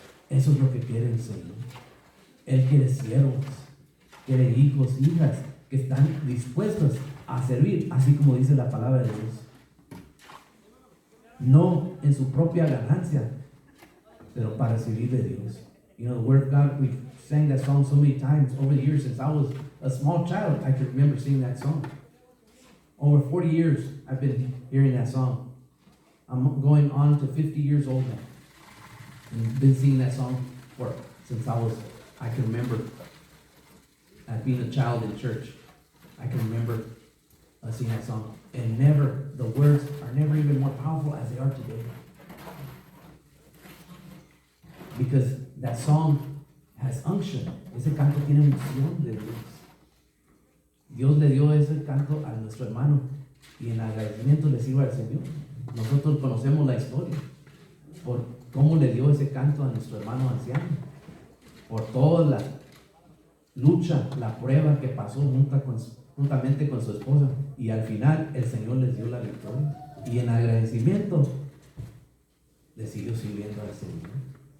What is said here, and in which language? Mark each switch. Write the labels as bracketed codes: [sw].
[es] Eso es lo que quiere el Señor. Él quiere siervos, quiere hijos, hijas, que están dispuestos a servir, así como dice la palabra de Dios. No en su propia ganancia, pero para recibir de Dios. [en] You know, the Word of God, we sang that song so many times over the years. Since I was a small child, I can remember singing that song. Over 40 years, I've been hearing that song. I'm going on to 50 years old now. And I've been singing that song since I can remember being a child in church. I can remember singing that song. And the words are never even more powerful as they are today. Because that song has unction. [es] Ese canto tiene unción de Dios. Dios le dio ese canto a nuestro hermano y en agradecimiento le sirve al Señor. Nosotros conocemos la historia por cómo le dio ese canto a nuestro hermano anciano, por toda la lucha, la prueba que pasó juntamente con su esposa, y al final el Señor les dio la victoria, y en agradecimiento le siguió sirviendo al Señor.